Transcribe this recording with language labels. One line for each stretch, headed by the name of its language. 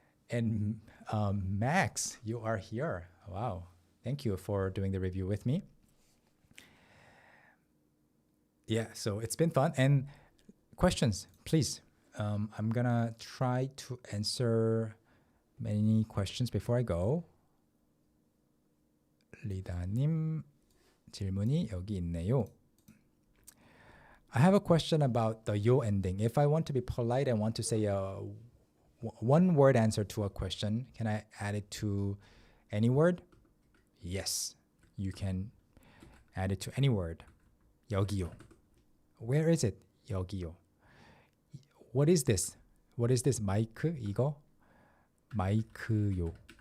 English: And Max, you are here. Wow. Thank you for doing the review with me. Yeah, so it's been fun. And questions, please. I'm going to try to answer many questions before I go.
Korean: 리다님 질문이 여기 있네요.
English: I have a question about the yo ending. If I want to be polite, I want to say a one word answer to a question. Can I add it to any word? Yes, you can add it to any word.
Korean: 여기요.
English: Where is it? 여기요. What is this? What is this?
Korean: 마이크? 이거? 마이크요.